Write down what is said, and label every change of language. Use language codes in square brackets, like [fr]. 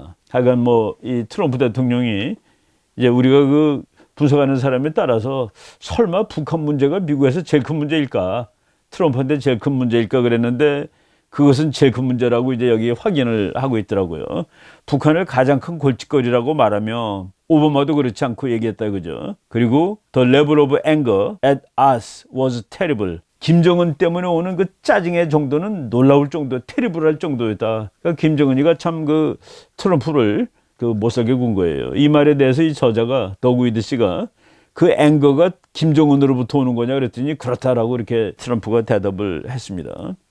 [ko] 하여간 뭐 이 트럼프 대통령이 이제 우리가 그 분석하는 사람에 따라서 설마 북한 문제가 미국에서 제일 큰 문제일까? 트럼프한테 제일 큰 문제일까 그랬는데 그것은 제일 큰 문제라고 이제 여기 확인을 하고 있더라고요. 북한을 가장 큰 골칫거리라고 말하며 오바마도 그렇지 않고 얘기했다 그죠. 그리고 [en] The level of anger at us was terrible. [ko] 김정은 때문에 오는 그 짜증의 정도는 놀라울 정도, 테리블할 정도였다. 그러니까 김정은이가 참 그 트럼프를 그 못살게 군 거예요. 이 말에 대해서 이 저자가 더그위드 씨가 그 앵거가 김정은으로부터 오는 거냐 그랬더니 그렇다라고 이렇게 트럼프가 대답을 했습니다.